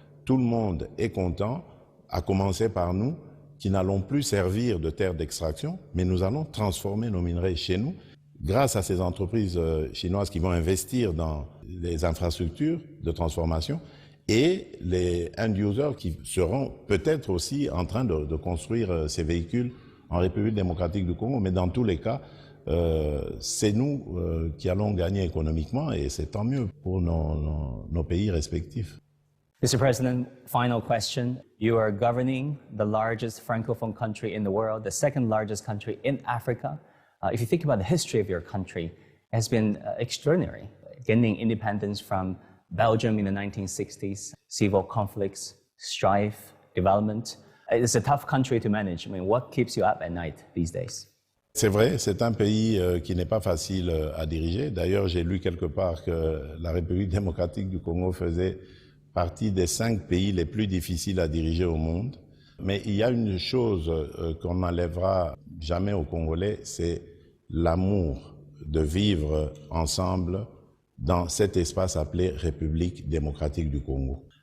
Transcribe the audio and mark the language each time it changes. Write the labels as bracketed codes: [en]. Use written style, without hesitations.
[fr] Tout le monde est content, à commencer par nous, qui n'allons plus servir de terre d'extraction, mais nous allons transformer nos minerais chez nous, grâce à ces entreprises chinoises qui vont investir dans les infrastructures de transformation et les end-users qui seront peut-être aussi en train de construire ces véhicules en République démocratique du Congo. Mais dans tous les cas, c'est nous qui allons gagner économiquement et c'est tant mieux pour nos pays respectifs. [en] Mr. President, final question. You are governing the largest Francophone country in the world, the second largest country in Africa. If you think about the history of your country, it has been extraordinary. Gaining independence from Belgium in the 1960s, civil conflicts, strife, development. It's a tough country to manage. I mean, what keeps you up at night these days? [fr] C'est vrai, c'est un pays qui n'est pas facile à diriger. D'ailleurs, j'ai lu quelque part que la République démocratique du Congo faisait partie des 5 pays les plus difficiles à diriger au monde. Mais il y a une chose qu'on n'enlèvera jamais aux Congolais, c'est l'amour de vivre ensemble dans cet espace appelé République démocratique du Congo.